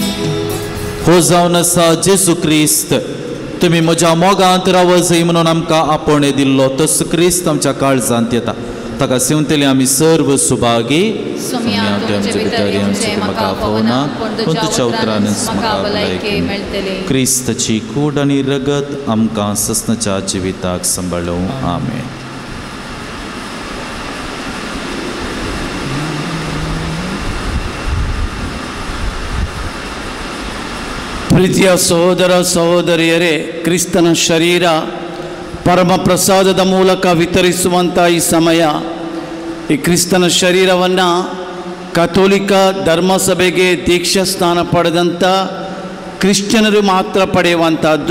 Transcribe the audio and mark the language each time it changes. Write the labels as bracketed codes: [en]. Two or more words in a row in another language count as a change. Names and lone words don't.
[kok] हो जावन आसा जेजू क्रिस्त तुमी म्हज्या मोगांत रावजय म्हणून आमकां आपोवणे दिल्लो तसो क्रिस्त आमच्या काळजांत येता. ताका सेवतले आमी सर्व सुभागी. तुझ्या उतरानच क्रिस्ताची कूड आनी रगत आमकां ससनाच्या जिविताक सांबाळूं. आमेन. [kn] ಪ್ರೀತಿಯ ಸಹೋದರ ಸಹೋದರಿಯರೇ, ಕ್ರಿಸ್ತನ ಶರೀರ ಪರಮಪ್ರಸಾದದ ಮೂಲಕ ವಿತರಿಸುವಂಥ ಈ ಸಮಯ, ಈ ಕ್ರಿಸ್ತನ ಶರೀರವನ್ನು ಕಥೋಲಿಕ ಧರ್ಮಸಭೆಗೆ ದೀಕ್ಷಾ ಸ್ಥಾನ ಪಡೆದಂಥ ಕ್ರಿಶ್ಚಿಯನರು ಮಾತ್ರ ಪಡೆಯುವಂಥದ್ದು.